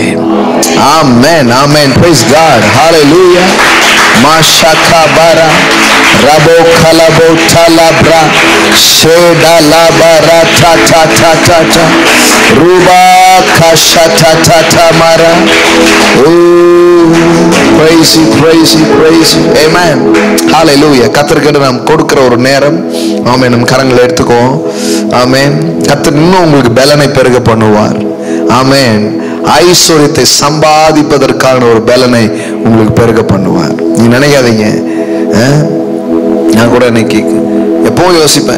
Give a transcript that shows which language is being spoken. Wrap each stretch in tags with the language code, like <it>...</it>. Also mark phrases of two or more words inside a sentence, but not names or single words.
<ta>ஆமென் ஆமென்.</ta> <en>Praise God. Hallelujah. Mashakabara Rabo Kalabo Talabra Sheda Labara ta ta ta ta ta Ruba Kashata ta ta Mara. Praise you, praise you, praise you. Amen. Hallelujah.</en> <ta>கர்த்தருக்கு நாம் கொடுக்கிற ஒரு நேரம். ஆமென். நம் கரங்களை எடுத்துக்குவோம். ஆமென். கர்த்தர் இன்னும் உங்களுக்கு பலனை பெருக பண்ணுவார். ஆமென். ஐஸ்வர்யத்தை சம்பாதிப்பதற்கான ஒரு பலனை உங்களுக்கு பெருக பண்ணுவார். நீ நினைக்காதீங்க, நான் கூட இன்னைக்கு எப்பவும் யோசிப்பேன்.</ta>